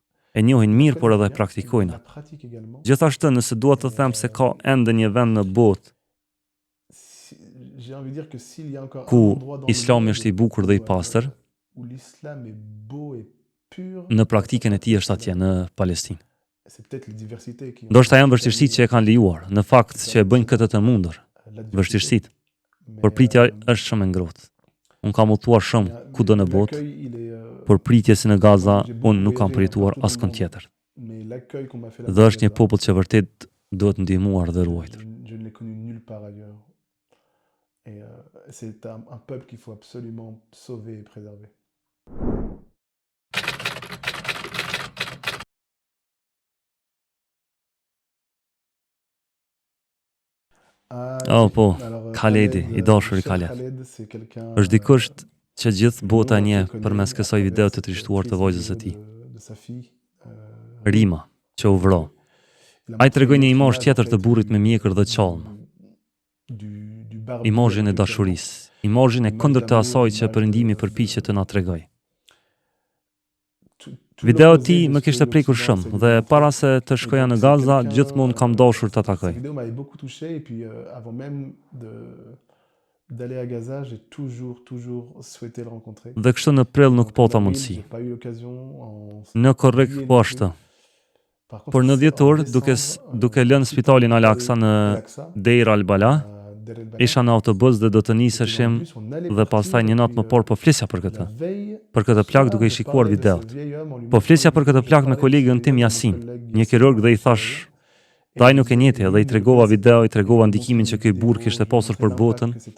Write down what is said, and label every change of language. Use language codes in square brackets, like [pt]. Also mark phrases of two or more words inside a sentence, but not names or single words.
[sq] E njohin mirë, por edhe e praktikojnë atë. Gjithashtu, nëse dua të them se ka ende një vend në botë ku Islami është i bukur dhe i pastër, në praktikën e tij është atje në Palestinë. [fr] c'est peut-être les diversités qui ont [sq] Ndoshta janë vështirësitë që e kanë lejuar, në fakt që e bëjnë këtë të mundur. Vështirësitë. Por pritja është shumë e ngrohtë. Unë kam udhëtuar shumë kudo në botë, por pritje si në Gaza, unë nuk kam përjetuar askënd tjetër. Dhe është një popull që vërtet duhet ndihmuar dhe ruajtur. [fr] Je ne l'ai connu nulle part ailleurs. Et c'est un peuple qu'il faut absolument sauver et préserver. [sq] Po, Khaledi, i dashuri Khaled. Është dikush që gjithë bota e njeh përmes kësaj video të trishtuar të vajzës së tij. Rima, që u vro. Ai tregoi një imazh tjetër të burrit me mjekër dhe qalm. Imazhin e dashurisë, imazhin e kundërt të asaj që Perëndimi përpiqet të na tregojë. Video e tij më kishte prekur shumë dhe para se të shkoja në Gaza, gjithmonë kam dashur ta takoj. [fr] Cette vidéo m'avait beaucoup touché et puis avant même d'aller à Gaza, j'ai toujours souhaité le rencontrer. [sq] Dhe kështu në prill nuk pata mundësi. [fr] J'ai pas eu l'occasion [sq] Në korrik po ashtu. Por në dhjetor, duke lënë spitalin Al-Aqsa në Deir al-Bala, isha në autobus dhe do të niseshim dhe pastaj një natë më parë po flisja për këtë. Për këtë plak duke i shikuar videot. Po flisja për këtë plak me kolegën tim Yasin, një kirurg dhe i thash, ai nuk e njeti dhe i tregova video, i tregova ndikimin që ky burr kishte pasur për botën.